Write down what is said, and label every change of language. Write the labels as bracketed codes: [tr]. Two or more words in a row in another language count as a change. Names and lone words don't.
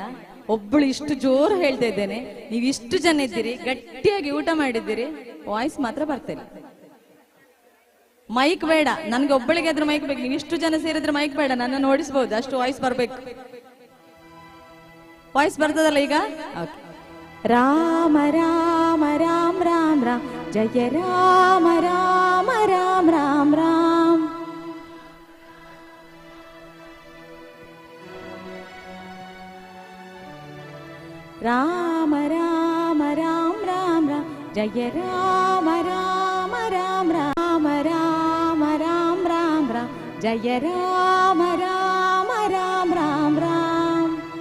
[kn] ಒಬ್ಬಳು ಇಷ್ಟು ಜೋರು ಹೇಳ್ತಾ ಇದ್ದೇನೆ, ನೀವು ಇಷ್ಟು ಜನ ಇದ್ದೀರಿ, ಗಟ್ಟಿಯಾಗಿ ಊಟ ಮಾಡಿದ್ದೀರಿ, ವಾಯ್ಸ್ ಮಾತ್ರ ಬರ್ತಿಲ್ಲ. ಮೈಕ್ ಬೇಡ, ನನ್ಗೆ ಒಬ್ಬಳಿಗೆ ಆದ್ರೂ ಮೈಕ್ ಬೇಕು. ನೀವು ಇಷ್ಟು ಜನ ಸೇರಿದ್ರೆ ಮೈಕ್ ಬೇಡ, ನನ್ನ ಓಡಿಸಬಹುದು, ಅಷ್ಟು ವಾಯ್ಸ್ ಬರ್ಬೇಕು. ವಾಯ್ಸ್ ಬರ್ತದಲ್ಲ ಈಗ? ರಾಮ ರಾಮ ರಾಮ ರಾಮ ರಾಮ ಜಯ ರಾಮ ರಾಮ ರಾಮ ರಾಮ ರಾಮ. ರಾಮ ರಾಮ ರಾಮ ರಾಮ ರಾಮ ಜಯ ರಾಮ ರಾಮ ರಾಮ ರಾಮ ರಾಮ ರಾಮ ರಾಮ ರಾಮ ಜಯ ರಾಮ ರಾಮ ರಾಮ ರಾಮ ರಾಮ.